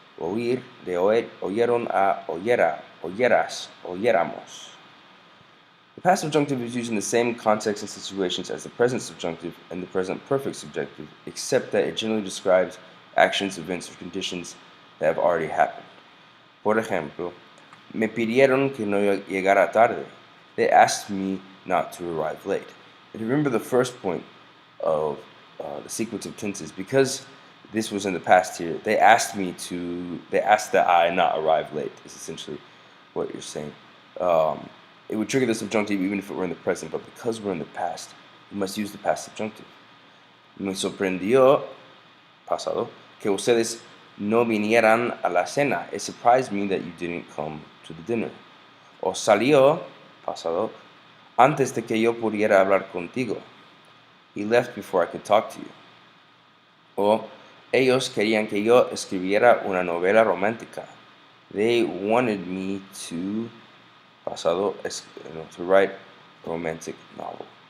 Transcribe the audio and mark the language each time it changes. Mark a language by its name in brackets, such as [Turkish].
[Spanish] Oír, de oír, oyeron a oyera, oyeras, oyéramos. [English] The past subjunctive is used in the same context and situations as the present subjunctive and the present perfect subjunctive, except that it generally describes actions, events, or conditions that have already happened. [Spanish] Por ejemplo, me pidieron que no llegara tarde. [English] They asked me not to arrive late. And remember the first point of the sequence of tenses, because this was in the past here, they asked that I not arrive late, is essentially what you're saying. It would trigger the subjunctive even if it were in the present, but because we're in the past, we must use the past subjunctive. [Spanish] Me sorprendió, pasado, que ustedes no vinieran a la cena. [English] It surprised me that you didn't come to the dinner. [Spanish] O salió, pasado, antes de que yo pudiera hablar contigo. He left before I could talk to you. O Ellos querían que yo escribiera una novela romántica. [English] They wanted me to, pasado, to write a romantic novel.